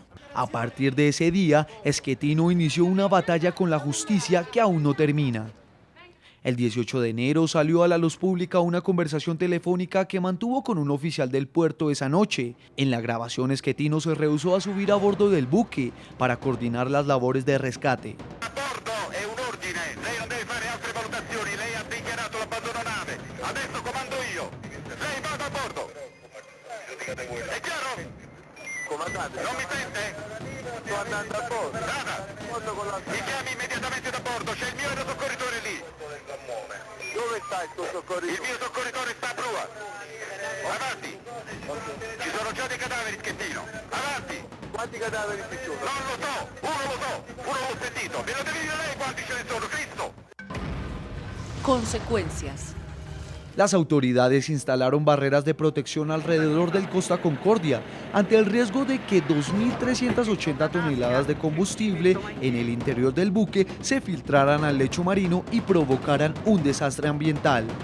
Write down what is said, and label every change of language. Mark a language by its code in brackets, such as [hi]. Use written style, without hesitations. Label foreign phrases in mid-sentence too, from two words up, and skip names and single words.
[es] A partir de ese día, Schettino inició una batalla con la justicia que aún no termina. El 18 de enero salió a la luz pública una conversación telefónica que mantuvo con un oficial del puerto esa noche. En la grabación, Schettino se rehusó a subir a bordo del buque para coordinar las labores de rescate. [it] A bordo è un ordine, lei non deve fare altre valutazioni, lei ha dichiarato l'abbandono nave, adesso comando io, lei vada a bordo. È chiaro? Comandante, non mi sente? Sto andando a bordo. Nada, mi chiami immediatamente da bordo, c'è il mio aerosoccorritore lì. Dove sta il tuo soccorritore? Il mio soccorritore sta a prua. Avanti. Ci sono già dei cadaveri, Schettino. Avanti. Quanti cadaveri ci sono? Non lo so, uno l'ho sentito. Me lo devi dire lei quanti ce ne sono, Cristo. [es] Consecuencias. Las autoridades instalaron barreras de protección alrededor del Costa Concordia ante el riesgo de que 2.380 toneladas de combustible en el interior del buque se filtraran al lecho marino y provocaran un desastre ambiental.